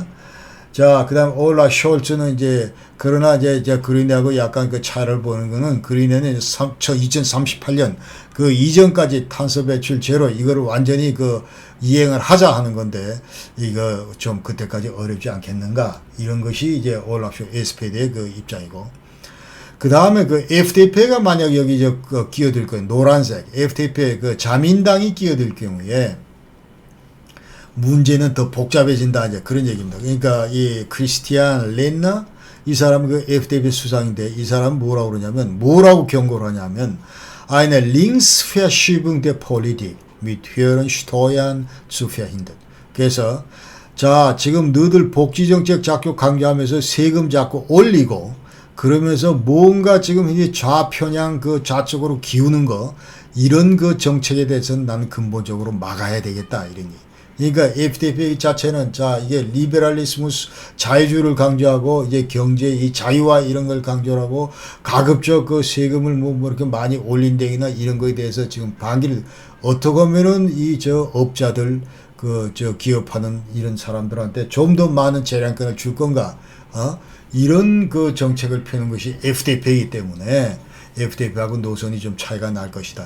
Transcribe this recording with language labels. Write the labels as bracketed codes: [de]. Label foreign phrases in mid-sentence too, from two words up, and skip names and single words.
[ko] 자, 그 다음 올라 숄츠는 이제 그러나 이제 그린하고 약간 그 차이를 보는 거는 그린에는 2038년 그 이전까지 탄소 배출 제로 이거를 완전히 그 이행을 하자 하는 건데 이거 좀 그때까지 어렵지 않겠는가 이런 것이 이제 올라 숄 SPD의 그 입장이고 그 다음에 그 FDP가 만약 여기 끼어들 거예요. 노란색 FDP 그 자민당이 끼어들 경우에 문제는 더 복잡해진다 이제 그런 얘기입니다. 그러니까 이 크리스티안 렌너 이 사람은 그 FDP 수상인데 이 사람은 뭐라고 그러냐면 뭐라고 경고를 하냐면 [de] eine linksverschiebung der Politik mit höheren Steuern zu verhindern. [ko] 그래서 자 지금 너들 복지정책 자꾸 강조하면서 세금 자꾸 올리고 그러면서 뭔가 지금 이제 좌편향 그 좌쪽으로 기우는 거 이런 그 정책에 대해서는 나는 근본적으로 막아야 되겠다 이런 얘기. 그러니까 FDP 자체는 자 이게 리베랄리스무스 자유주의를 강조하고 이제 경제 이 자유화 이런 걸 강조하고 가급적 그 세금을 뭐 이렇게 많이 올린다거나 이런 거에 대해서 지금 반기를 어떻게 하면은 이 저 업자들 그 저 기업하는 이런 사람들한테 좀 더 많은 재량권을 줄 건가 이런 그 정책을 펴는 것이 FDP이기 때문에 FDP하고 노선이 좀 차이가 날 것이다.